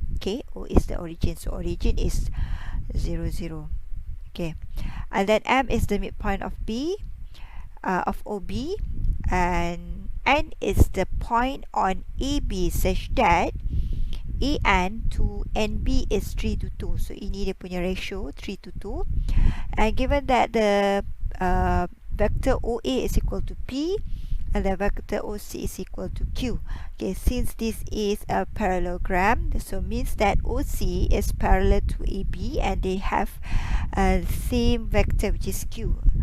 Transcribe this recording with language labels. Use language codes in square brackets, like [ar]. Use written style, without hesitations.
[en] Okay, O is the origin, so origin is 0, 0. Okay, and then M is the midpoint of B, of OB, and N is the point on AB such that AN to NB is 3 to 2. [ms] So ini dia punya ratio 3 to 2. [en] And given that the vector OA is equal to P and the vector OC is equal to Q. Okay, since this is a parallelogram, so means that OC is parallel to AB and they have same vector, which is Q.